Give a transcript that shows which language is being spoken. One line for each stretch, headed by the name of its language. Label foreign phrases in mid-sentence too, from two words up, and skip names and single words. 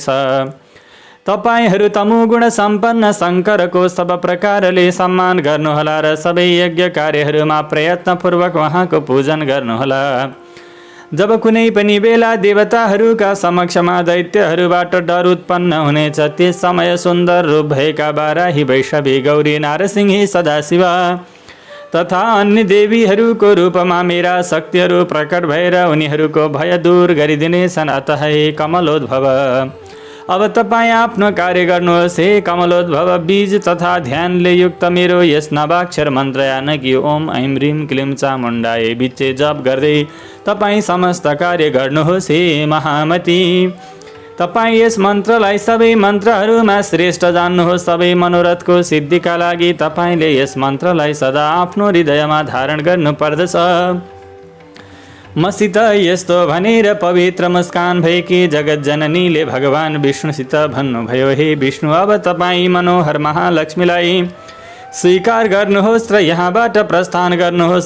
Nepali: तपाईहरू तमोगुण सम्पन्न शङ्करको सब प्रकारले सम्मान गर्नुहोला र सबै यज्ञ कार्यहरूमा प्रयत्नपूर्वक उहाँको पूजन गर्नुहोला। जब कुनै पनि बेला देवताहरूका समक्षमा दैत्यहरूबाट डर उत्पन्न हुनेछ त्यस समय सुन्दर रूप भएका बाराही, वैष्णवी, गौरी, नारसिंही, सदाशिव तथा अन्य देवीहरूको रूपमा मेरा शक्तिहरू प्रकट भएर उनीहरूको भय दूर गरिदिनेछन्। अतः हे कमलोद्भव, अब तपाईँ आफ्नो कार्य गर्नुहोस्। हे कमलोद्भव बीज तथा ध्यानले युक्त मेरो यस नवाक्षर मन्त्र यानकी
Sanskrit: ओम ऐं ह्रीं क्लीं चामुण्डायै बिचे
Nepali: जप गर्दै तपाईँ समस्त कार्य गर्नुहोस्। हे महामती, तपाईँ यस मन्त्रलाई सबै मन्त्रहरूमा श्रेष्ठ जान्नुहोस्। सबै मनोरथको सिद्धिका लागि तपाईँले यस मन्त्रलाई सदा आफ्नो हृदयमा धारण गर्नुपर्दछ। मसित यस्तो भनेर पवित्र मुस्कान भएकी जगत जननीले भगवान विष्णुसित भन्नुभयो, हे विष्णु, अब तपाईँ मनोहर महालक्ष्मीलाई स्वीकार गर्नुहोस् र यहाँबाट प्रस्थान गर्नुहोस्।